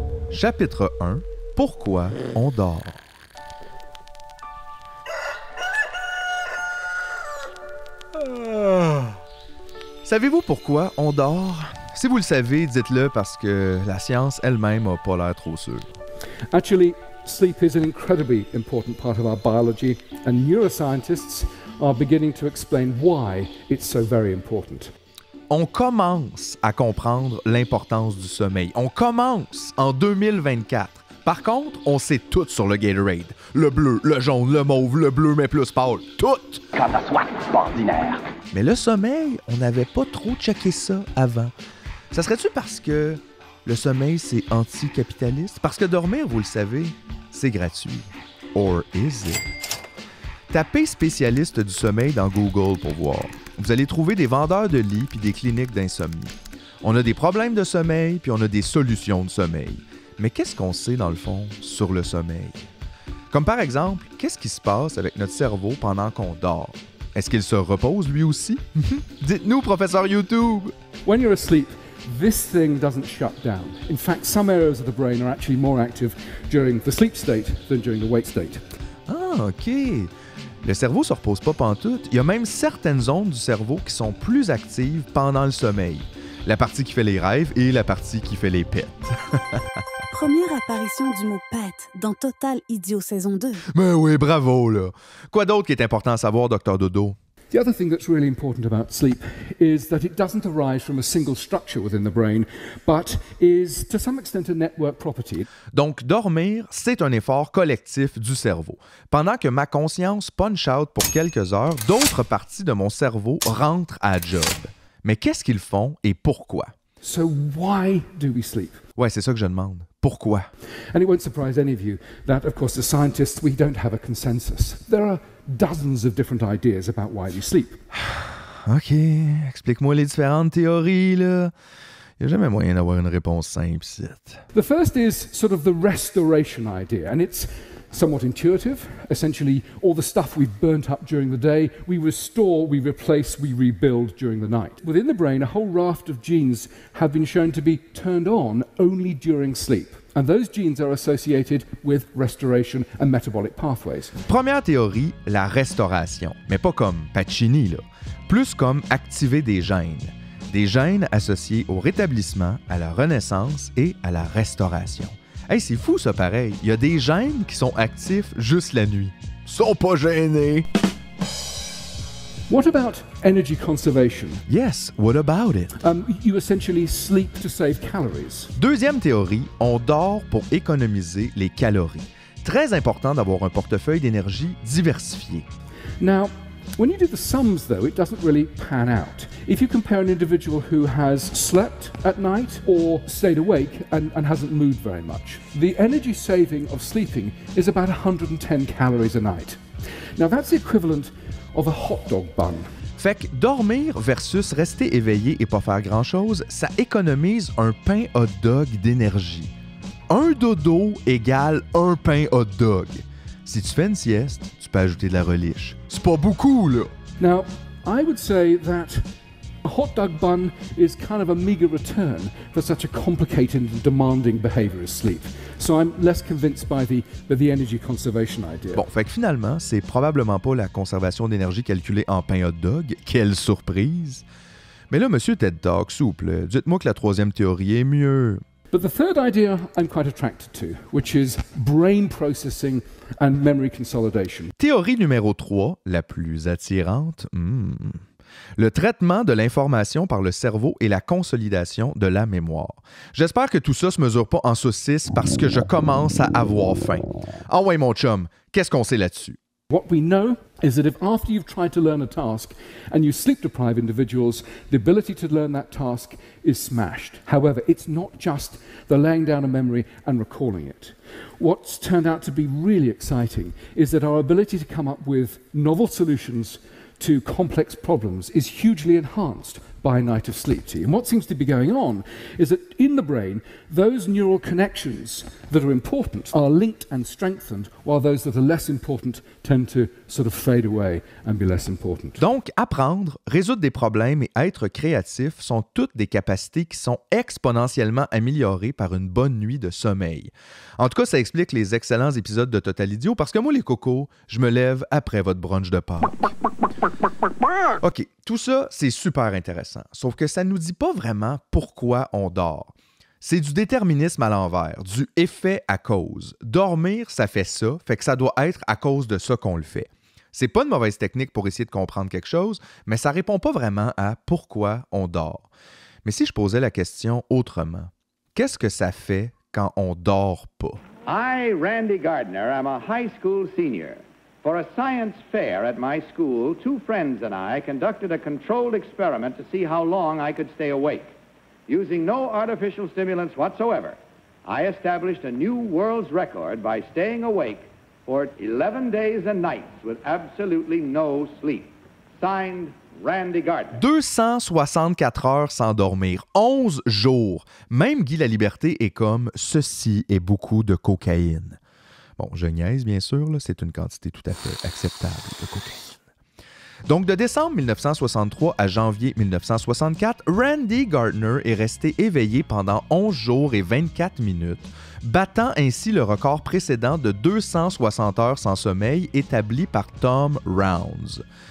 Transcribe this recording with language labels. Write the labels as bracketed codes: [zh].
[fr] Chapitre 1. Pourquoi on dort? Savez-vous pourquoi on dort? Si vous le savez, dites-le parce que la science elle-même n'a pas l'air trop sûre. [en] Actually, sleep is an incredibly important part of our biology, and neuroscientists are beginning to explain why it's so very important. [fr] On commence à comprendre l'importance du sommeil. On commence en 2024. Par contre, on sait tout sur le Gatorade. Le bleu, le jaune, le mauve, le bleu mais plus pâle. Tout! Quand ça soit pas ordinaire. Mais le sommeil, on n'avait pas trop checké ça avant. Ça serait-tu parce que le sommeil, c'est anticapitaliste? Parce que dormir, vous le savez, c'est gratuit. [en] Or is it? [fr] Tapez spécialiste du sommeil dans Google pour voir. Vous allez trouver des vendeurs de lits puis des cliniques d'insomnie. On a des problèmes de sommeil puis on a des solutions de sommeil. Mais qu'est-ce qu'on sait dans le fond sur le sommeil? Comme par exemple, qu'est-ce qui se passe avec notre cerveau pendant qu'on dort? Est-ce qu'il se repose lui aussi? Dites-nous, professeur YouTube! [en] When you're asleep, this thing doesn't shut down. In fact, some areas of the brain are actually more active during the sleep state than during the wake state. [fr] Ah, OK. Le cerveau se repose pas pantoute. Il y a même certaines zones du cerveau qui sont plus actives pendant le sommeil. La partie qui fait les rêves et la partie qui fait les pets. Première apparition du mot « pet » dans Total Idiot saison 2. Mais oui, bravo, là. Quoi d'autre qui est important à savoir, Dr. Dodo? [en] The other thing that's really important about sleep is that it doesn't arise from a single structure within the brain, but is to some extent a network property. [fr] Donc, dormir, c'est un effort collectif du cerveau. Pendant que ma conscience punch out pour quelques heures, d'autres parties de mon cerveau rentrent à job. Mais qu'est-ce qu'ils font et pourquoi? [en] So why do we sleep? [fr] Ouais, c'est ça que je demande. Pourquoi? [en] And it won't surprise any of you that, of course, as scientists, we don't have a consensus. There are dozens of different ideas about why we sleep. [fr] OK, explique-moi les différentes théories, là. Il n'y a jamais moyen d'avoir une réponse simple, ici. [en] The first is sort of the restoration idea, and it's somewhat intuitive. Essentially, all the stuff we've burnt up during the day, we restore, we replace, we rebuild during the night. Within the brain, a whole raft of genes have been shown to be turned on only during sleep. And those genes are associated with restoration and metabolic pathways. [fr] Première théorie, la restauration. Mais pas comme Pacini, là. Plus comme activer des gènes. Des gènes associés au rétablissement, à la renaissance et à la restauration. Hey, c'est fou ça pareil. Il y a des gènes qui sont actifs juste la nuit. Ils sont pas gênés. [en] What about energy conservation? Yes, what about it? You essentially sleep to save calories. [fr] Deuxième théorie, on dort pour économiser les calories. Très important d'avoir un portefeuille d'énergie diversifié. [en] Now, when you do the sums, though, it doesn't really pan out. If you compare an individual who has slept at night or stayed awake and hasn't moved very much, the energy saving of sleeping is about 110 calories a night. Now, that's the equivalent of a hot dog bun. [fr] Fait que dormir versus rester éveillé et pas faire grand-chose, ça économise un pain hot dog d'énergie. Un dodo égale un pain hot dog. Si tu fais une sieste, tu peux ajouter de la reliche. C'est pas beaucoup, là! [en] Now, I would say that a hot dog bun is kind of a meager return for such a complicated and demanding behavior as sleep. So I'm less convinced by the energy conservation idea. [fr] Bon, fait que finalement, c'est probablement pas la conservation d'énergie calculée en pain hot dog. Quelle surprise! Mais là, monsieur TED Talk, souple, dites-moi que la troisième théorie est mieux. [en] But the third idea I'm quite attracted to, which is brain processing and memory consolidation. [fr] Théorie numéro 3, la plus attirante. Le traitement de l'information par le cerveau et la consolidation de la mémoire. J'espère que tout ça se mesure pas en saucisse parce que je commence à avoir faim. Ah ouais, mon chum, qu'est-ce qu'on sait là-dessus? [en] What we know is that if after you've tried to learn a task and you sleep-deprive individuals, the ability to learn that task is smashed. However, it's not just the laying down a memory and recalling it. What's turned out to be really exciting is that our ability to come up with novel solutions to complex problems is hugely enhanced by a night of sleep. And what seems to be going on is that in the brain, those neural connections that are important are linked and strengthened, while those that are less important tend to sort of fade away and be less important. [fr] Donc, apprendre, résoudre des problèmes et être créatif sont toutes des capacités qui sont exponentiellement améliorées par une bonne nuit de sommeil. En tout cas, ça explique les excellents épisodes de Total Idiot parce que moi, les cocos, je me lève après votre brunch de Pâques. OK, tout ça, c'est super intéressant. Sauf que ça ne nous dit pas vraiment pourquoi on dort. C'est du déterminisme à l'envers, du effet à cause. Dormir, ça fait ça, fait que ça doit être à cause de ça qu'on le fait. C'est pas une mauvaise technique pour essayer de comprendre quelque chose, mais ça répond pas vraiment à pourquoi on dort. Mais si je posais la question autrement, qu'est-ce que ça fait quand on dort pas? [en] I, Randy Gardner, am a high school senior. For a science fair at my school, two friends and I conducted a controlled experiment to see how long I could stay awake. Using no artificial stimulants whatsoever, I established a new world's record by staying awake for 11 days and nights with absolutely no sleep. Signed, Randy Gardner. [fr] 264 heures sans dormir, 11 jours. Même Guy Laliberté est comme « Ceci est beaucoup de cocaïne ». Bon, je niaise, bien sûr, là, c'est une quantité tout à fait acceptable de cocaïne. Donc, de décembre 1963 à janvier 1964, Randy Gardner est resté éveillé pendant 11 jours et 24 minutes, battant ainsi le record précédent de 260 heures sans sommeil établi par Tom Rounds.